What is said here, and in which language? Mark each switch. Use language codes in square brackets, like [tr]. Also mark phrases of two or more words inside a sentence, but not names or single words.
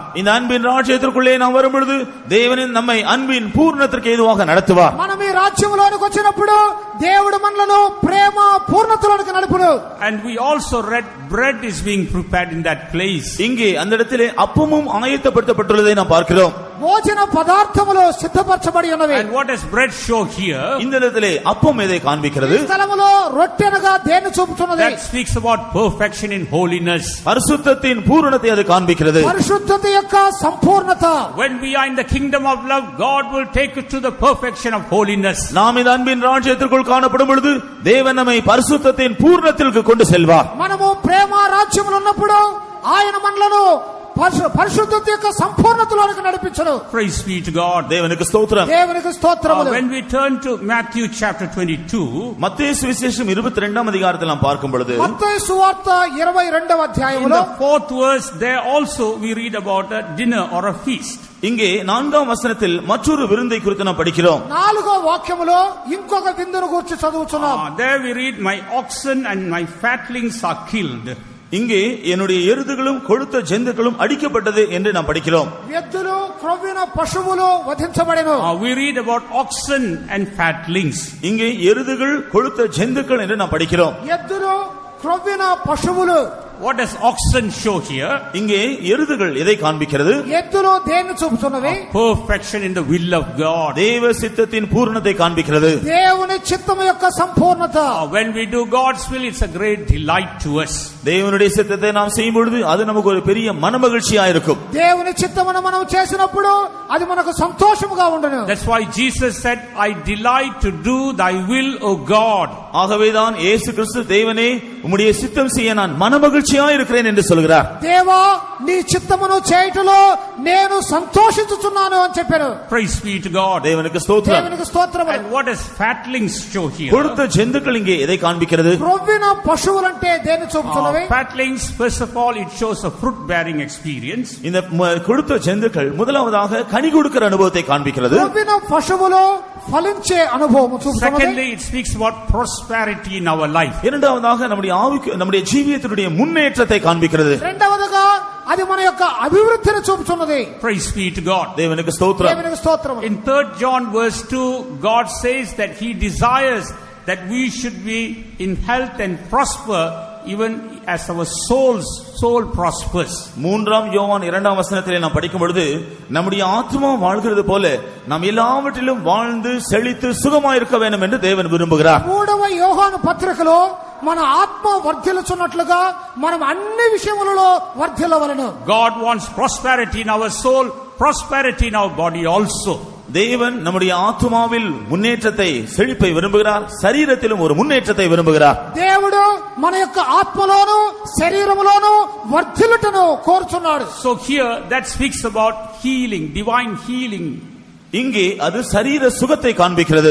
[ta] இந்த அன்பின் ராஜ்யத்திற்குள்ளே நாம் வரும்பொழுது தேவன் நம்மை அன்பின் பூரணத்திற்கு ஏதுவாக நடத்துவார். [te] మనం ఈ రాజ్యములోనికి వచ్చినప్పుడు దేవుడు మనలను ప్రేమ పూర్ణతలోనికి నడుపును. [en] And we also read bread is being prepared in that place. [ta] இங்கே அந்த இடத்திலே அப்பமும் ஆயத்தப்படுத்தப்பட்டுள்ளதை நாம் பார்க்கிறோம். [te] భోజన పదార్థములు సిద్ధపరచబడి ఉన్నవి. [en] And what does bread show here? [ta] இந்த இடத்திலே அப்பம் எதை காண்பிக்கிறது? [te] ఈ స్థలములో రొట్టెనగా దేన్ని చూపుతున్నది? [en] That speaks about perfection in holiness. [ta] பரிசுத்தத்தின் பூரணத்தை அது காண்பிக்கிறது. [te] పరిశుద్ధత యొక్క సంపూర్ణత. [en] When we are in the kingdom of love, God will take us to the perfection of holiness. [ta] நாம் இந்த அன்பின் ராஜ்யத்திற்குள் காணப்படும் பொழுது தேவன் நம்மை பரிசுத்தத்தின் பூரணத்திற்கு கொண்டு செல்வார். [te] మనము ప్రేమ రాజ్యములో ఉన్నప్పుడు ఆయన మనలను పరిశుద్ధత యొక్క సంపూర్ణతలోనికి నడిపించును. [en] Praise be to God. [ta] தேவனுக்கு ஸ்தோத்திரம். [te] దేవునికి స్తోత్రములు. [en] When we turn to Matthew chapter 22, [ta] மத்தேயு சுவிசேஷம் 22ஆம் அதிகாரத்தில் நாம் பார்க்கும் பொழுது, [te] మత్తయి సువార్త 22వ [en] in [te] అధ్యాయములో [en] the 4th verse, there also we read about a dinner or a feast. [ta] இங்கே 4ஆம் வசனத்தில் மற்றொரு விருந்தை குறித்து நாம் படிக்கிறோம். [te] 4వ వాక్యములో ఇంకొక విందును గురించి చదువుచున్నాం. [en] There we read, my oxen and my fatlings are killed. [ta] இங்கே என்னுடைய எருதுகளும் கொழுத்த ஜந்துக்களும் அடிக்கப்பட்டது என்று நாம் படிக்கிறோம். [te] ఎద్దులు క్రొవ్విన పశువులు వధించబడెను. [en] We read about oxen and fatlings. [ta] இங்கே எருதுகள் கொழுத்த ஜந்துக்கள் என்று நாம் படிக்கிறோம். [te] ఎద్దులు క్రొవ్విన పశువులు. [en] What does oxen show here? [ta] இங்கே எருதுகள் எதை காண்பிக்கிறது? [te] ఎద్దులు దేన్ని చూపుతున్నవి? [en] Perfection in the will of God. [ta] தேவ சித்தத்தின் பூரணத்தை காண்பிக்கிறது. [te] దేవుని చిత్తము యొక్క సంపూర్ణత. [en] When we do God's will, it's a great delight to us. [ta] தேவனுடைய சித்தத்தை நாம் செய்யும் பொழுது அது நமக்கு ஒரு பெரிய மனமகிழ்ச்சியா இருக்கும். [te] దేవుని చిత్తమును మనం చేసినప్పుడు అది మనకు సంతోషముగా ఉండును. [en] That's why Jesus said, I delight to do thy will, O God. [ta] ஆகவேதான் இயேசு கிறிஸ்து தேவனே உம்முடைய சித்தம் செய்ய நான் மனமகிழ்ச்சியா இருக்கிறேன் என்று சொல்கிறார். [te] దేవా నీ చిత్తమును చేయుటలో నేను సంతోషించుచున్నాను అని చెప్పారు. [en] Praise be to God. [ta] தேவனுக்கு ஸ்தோத்திரம். [te] దేవునికి స్తోత్రములు. [en] And what does fatlings show here? [ta] கொழுத்த ஜந்துக்கள் இங்கே எதை காண்பிக்கிறது? [te] క్రొవ్విన పశువులంటే దేన్ని చూపుతున్నవి? [en] Fatlings, first of all, it shows a fruit bearing experience. [ta] இந்த கொழுத்த ஜந்துக்கள் முதலாவதாக கனி கொடுக்கிற அனுபவத்தை காண்பிக்கிறது. [te] క్రొవ్విన పశువులు ఫలించే అనుభవం చూపుతున్నది. [en] Secondly, it speaks about prosperity in our life. [ta] இரண்டாவதாக நம்முடைய ஜீவியத்தினுடைய முன்னேற்றத்தை காண்பிக்கிறது. [te] రెండవదిగా అది మన యొక్క అభివృద్ధిని చూపుతున్నది. [en] Praise be to God. [ta] தேவனுக்கு ஸ்தோத்திரம். [te] దేవునికి స్తోత్రములు. [en] In 3rd John verse 2, God says that he desires that we should be in health and prosper even as our soul prospers. [ta] 3ஆம் யோவான் 2ஆம் வசனத்திலே நாம் படிக்கும் பொழுது நம்முடைய ஆத்மா வாழ்கிறது போல நாம் எல்லாவற்றிலும் வாழ்ந்து செழித்து சுகமாய் இருக்க வேண்டும் என்று தேவன் விரும்புகிறார். [te] 3వ యోహాను పత్రికలో మన ఆత్మ వర్ధిల్లుచున్నట్లుగా మనం అన్ని విషయములలో వర్ధిల్లవలెను. [en] God wants prosperity in our soul, prosperity in our body also. [ta] தேவன் நம்முடைய ஆத்மாவில் முன்னேற்றத்தை செழிப்பை விரும்புகிறார், சரீரத்திலும் ஒரு முன்னேற்றத்தை விரும்புகிறார். [te] దేవుడు మన యొక్క ఆత్మలోను శరీరములోను వర్ధిల్లుటను కోరుచున్నాడు. [en] So here that speaks about healing, divine healing. [ta] இங்கே அது சரீர சுகத்தை காண்பிக்கிறது.